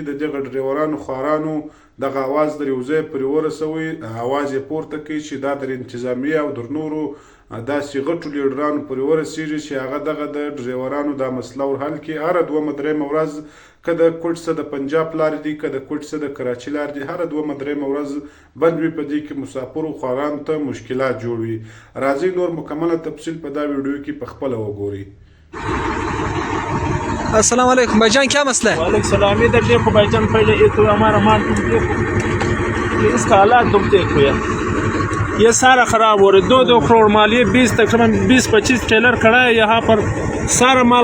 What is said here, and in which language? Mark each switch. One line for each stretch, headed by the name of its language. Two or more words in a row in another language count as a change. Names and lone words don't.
Pashto: د دغه ډریورانو خوارانو دغه اواز در یو ځای پرې ورسوئ، اواز یې پورته کوي چې دا در انتظامیه او در نورو داسې غټو لیډرانو پورې ورسېږي چې هغه دغه د ډریورانو دا مسله ورحل کړي. هره دومه درېیمه ورځ که د کوټ څخه د پنجاب لارې دي، که د کوټ څخه د کراچۍ لارې دي، هره دومه درېیمه ورځ بند وي. په دې کې مسافرو خوارانو ته مشکلات جوړ وي. راځئ نور مکمله تفصیل په دا ویډیو کې په خپله وګورئ.
Urdu: السلام علیکم بھائی جان، کیا مسئلہ ہے? وعلیکم السلام. ادھر دیکھو بھائی جان، پہلے یہ تو ہمارا مال تم دیکھو، یہ اس کا حالات تم دیکھو یار، یہ سارا خراب ہو رہا ہے. 2-2 کروڑ مال، یہ 20 تقریباً 20-25 ٹریلر کھڑا ہے یہاں پر، سارا مال